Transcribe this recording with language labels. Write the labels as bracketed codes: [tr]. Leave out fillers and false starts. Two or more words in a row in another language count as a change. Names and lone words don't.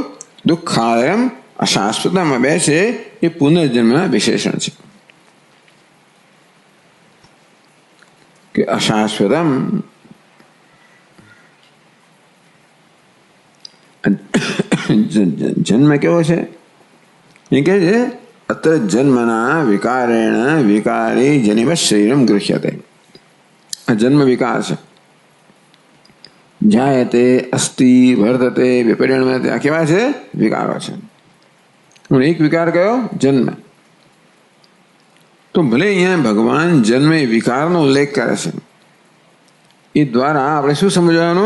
[sa] દુઃખાલયમ અશાશ્વતમાં [gu] બે છે એ પુનર્જન્મના વિશેષણ છે કે અશાશ્વતમ જન્મ કેવો છે? એ કહે છે [sa] अत्र जन्मना विकारेण विकारे जनिव शरीरम गृह्यते। [gu] जन्म विकार છે, [sa] જાયતે અસ્તિ વર્ધતે વિપરિણમતે, [gu] આ કેવા છે? વિકારો છે. એક વિકાર કયો? જન્મ. તો ભલે અહીંયા ભગવાન જન્મે વિકારનો ઉલ્લેખ કરે છે, એ દ્વારા આપણે શું સમજવાનું?